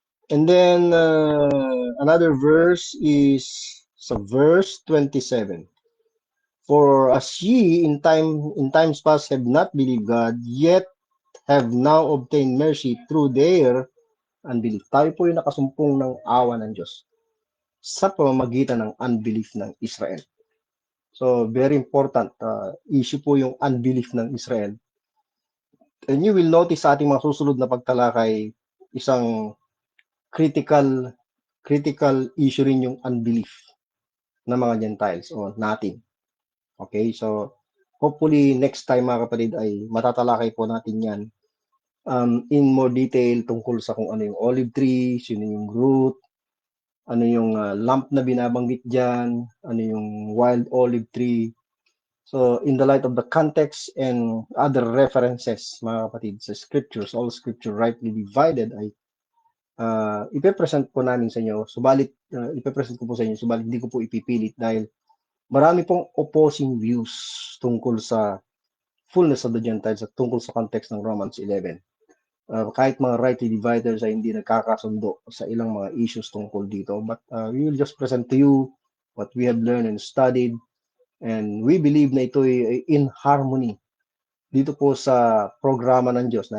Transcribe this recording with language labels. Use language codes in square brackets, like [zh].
[en] And then another verse is sa verse 27. For as ye in times past have not believed God, yet have now obtained mercy through their unbelief. [tl] Tayo po yung nakasumpong ng awa ng Diyos sa pamamagitan ng unbelief ng Israel. So, very important issue po yung unbelief ng Israel. [en] And you will notice [tl] sa ating mga susunod na pagtalakay, isang critical issue rin yung unbelief ng mga Gentiles o natin. Okay, so hopefully next time mga kapatid ay matatalakay po natin yan in more detail tungkol sa kung ano yung olive tree, sino yung root, ano yung lamp na binabanggit dyan, ano yung wild olive tree. So, in the light of the context and other references, mga kapatid, sa scriptures, all scripture rightly divided ay ipe-present po namin sa inyo. Subalit, ipe-present ko po sa inyo, subalit hindi ko po ipipilit dahil marami pong opposing views tungkol sa fullness of the Gentiles at tungkol sa context ng Romans 11. Kahit mga rightly dividers ay hindi nagkakasundo sa ilang mga issues tungkol dito. [en] But we will just present to you what we have learned and studied, and we believe [tl] na ito ay [en] in harmony [tl] dito po sa programa ng Diyos.